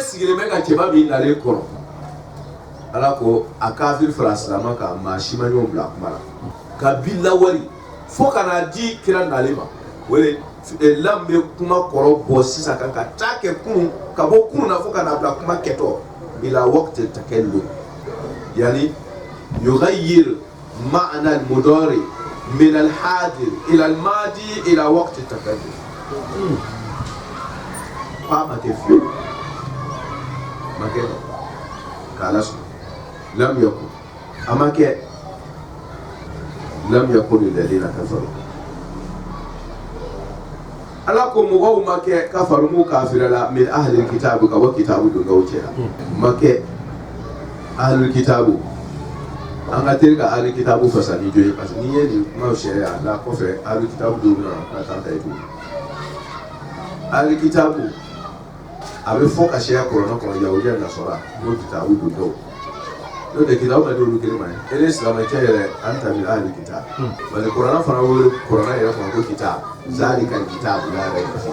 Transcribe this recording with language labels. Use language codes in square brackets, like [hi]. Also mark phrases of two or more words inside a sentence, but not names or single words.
[bm] sigilen bɛ ka cɛba min nalen kɔrɔ ala ko a kafiri fara silamɛ kan maa si ma ɲɔgɔn bila kuma la kabi lawali fo ka na di kira nalen ma wele lam bɛ kuma kɔrɔ bɔ sisan kan ka taa kɛ kunu ka bɔ kunu na fo ka na bila kuma kɛtɔ [ar] إلى وقت تكلم يعني يغير معنى المضارع من الحاضر إلى الماضي إلى وقت تكلم [bm] ma kɛ fiye ma kɛ k'ala sɔn [ar] لم يكن [bm] a ma kɛ [ar] لم يكن الذين كفروا [bm] ala ko mɔgɔw ma kɛ kafaru mu kafira la [ar] من أهل كتاب [bm] ka bɔ kitabu don gaw cɛ la ma kɛ [ar] أهل كتاب [bm] an ka teri ka [ar] أهل كتاب [bm] fasa ni jo ye [fr] parce que [bm] n'i ye nin kumaw sariya la kɔfɛ [ar] أهل كتاب [bm] dɔw bɛna ka taa ta i tugun [ar] أهل كتاب [bm] a bɛ fɔ ka se kuranɛ kɔnɔ yahudiya nasara n'o kitabu don dɔw n'o tɛ kitabu ma di olu kelen ma ye ele silamɛcɛ yɛrɛ an ta [ar] من أهل كتاب [fr] parce que [bm] kuranɛ fana wele kuranɛ yɛrɛ kɔnɔ ko [ar] كتاب ذلك كتاب [bm] la yɛrɛ